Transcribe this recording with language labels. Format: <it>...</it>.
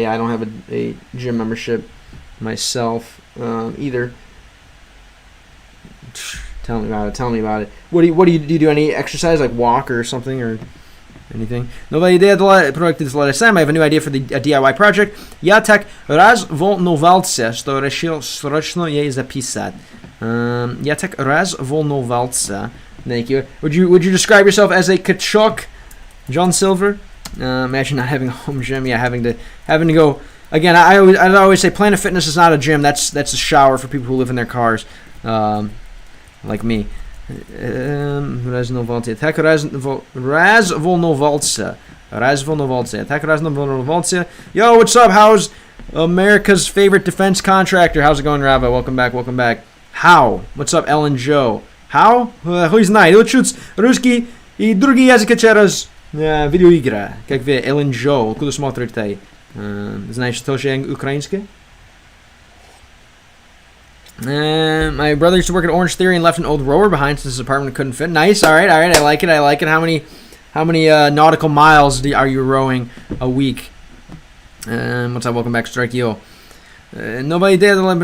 <en>Yeah, I don't have a gym membership myself either. Tell me about it. What do you do? Any exercise like walk or something or anything?</en> <ru>Новая идея для проекта Slime.</ru> <en>I have a new idea for a DIY project.</en> <ru>Я так разволновался, что решил срочно ей записать. Я так разволновался.</ru> <en>Thank you. Would you describe yourself as a Kachuk, John Silver? Imagine not having a home gym. Yeah, having to go again. I always say Planet Fitness is not a gym. That's a shower for people who live in their cars, like me.</en> <ru>Разволновался. Так разволновался. Так разволновался.</ru> <en>Yo, what's up? How's America's favorite defense contractor? How's it going, Rava? Welcome back. How? What's up, Ellen Joe? How?</en> <ru>Хуй знает. Учить русский и другие языки через видеоигры. Как вы, Ellen Joe, откуда смотрите? Знаешь тоже украинский?</ru> <en>My brother used to work at Orange Theory and left an old rower behind since his apartment couldn't fit. Nice. All right. I like it. How many nautical miles are you rowing a week? What's up? Welcome back, Strike Yo. Nobody did.</en>